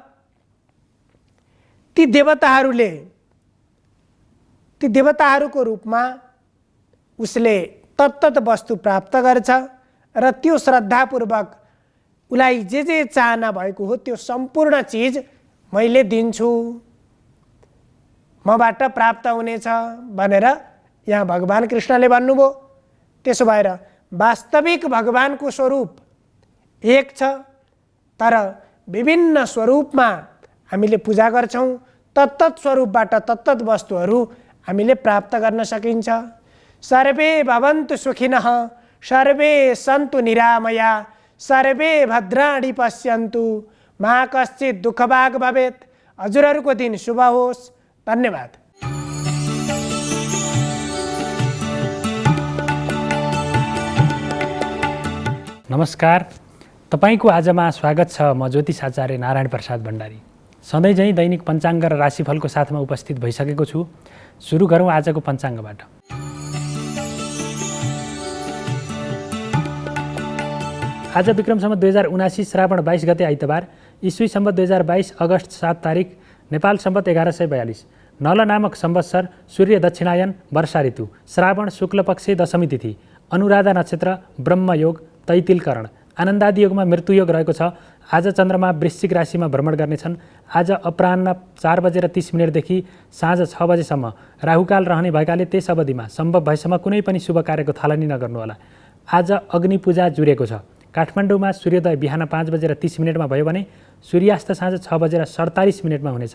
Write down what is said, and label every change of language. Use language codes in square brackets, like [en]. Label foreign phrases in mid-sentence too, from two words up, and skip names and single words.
[ne] ती देवताहरूको रूपमा उसले तत्तत वस्तु प्राप्त गर्छ र त्यो श्रद्धापूर्वक उसलाई जे चाहना भएको हो त्यो सम्पूर्ण चिज मैले दिन्छु, मबाट प्राप्त हुनेछ भनेर यहाँ भगवान कृष्णले भन्नुभयो। त्यसो भएर वास्तविक भगवानको स्वरूप एक छ, तर विभिन्न स्वरूपमा हामीले पूजा गर्छौँ। तत्तत स्वरूपबाट तत्तत वस्तुहरू हामीले प्राप्त गर्न सकिन्छ। [sa] सर्वे भवन्तु सुखिनः, सर्वे सन्तु निरामया, सर्वे भद्राणि पश्यन्तु मा कश्चित् दुःखभाग् भवेत्। [ne] हजुरहरूको दिन शुभ होस्। धन्यवाद। नमस्कार, तपाईको आजमा स्वागत छ। म ज्योतिष आचार्य नारायण प्रसाद भण्डारी सधैँ झैँ दैनिक पञ्चाङ्ग र राशिफलको साथमा उपस्थित भइसकेको छु। सुरु गरौँ आजको पञ्चाङ्गबाट। आज विक्रम सम्वत 2079 श्रावण 22 गते आइतबार, ईस्वी सम्वत 2022 अगस्त 7 तारिक, नेपाल सम्वत 1142, नल नामक संवत्सर, सूर्य दक्षिणायन, वर्षा ऋतु, श्रावण शुक्ल पक्ष दशमी तिथि, अनुराधा नक्षत्र, ब्रह्मयोग, तैतिलकरण, आनन्दादि योगमा मृत्युयोग रहेको छ। आज चन्द्रमा वृश्चिक राशिमा भ्रमण गर्नेछन्। आज अपराह्न 4:30 देखि साँझ 6 बजेसम्म राहुकाल रहने भएकाले त्यस अवधिमा सम्भव भएसम्म कुनै पनि शुभ कार्यको थालनी नगर्नुहोला। आज अग्नि पूजा जुरेको छ। काठमाडौँमा सूर्योदय बिहान 5:30 भयो भने सूर्यास्त साँझ 6:47 हुनेछ।